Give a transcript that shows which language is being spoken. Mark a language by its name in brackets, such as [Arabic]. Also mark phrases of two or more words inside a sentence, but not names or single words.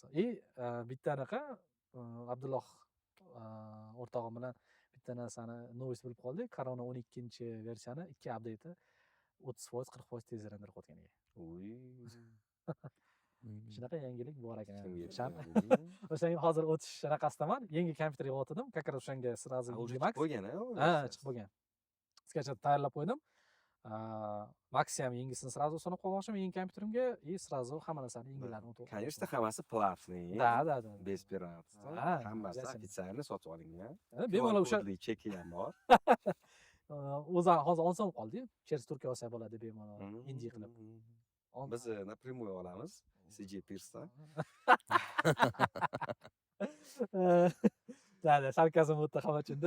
[Uzbek] Bitta anaqa Abdulloh o'rtog'im bilan bitta narsani noise bilib qoldik. Corona 12-versiyani 2 update 30%, 40% tez render qilayotgan ekan. Shunaqa yangilik bor ekan. O'shanga hozir o'tish anaqasidaman. Yangi kompyuter yig'ib [Russian] как раз [Uzbek] o'shanga сразу Max bo'lgan-a? Ha, chiqib bo'lgan. Sketch tayyorlab qo'ydim. Max ham yangisini сразу sanab qolmoqchiman yangi kompyuterimga [Russian] и сразу [Uzbek] hamma narsani yangilarini o'tib. Конечно, hammasi платный. Da. [Russian] Без пиратства. [Uzbek] Hammasi ofitsialni sotib olingan. Bemalol o'sha cheki ham bor. o'zi hozir olsam qoldi. Через Turkiya olsa bo'ladi bemalol. Indie qilib. Biz напрямую olamiz. CG Pierce'dan. Da, sarkazm o'tdi hamma uchun-da.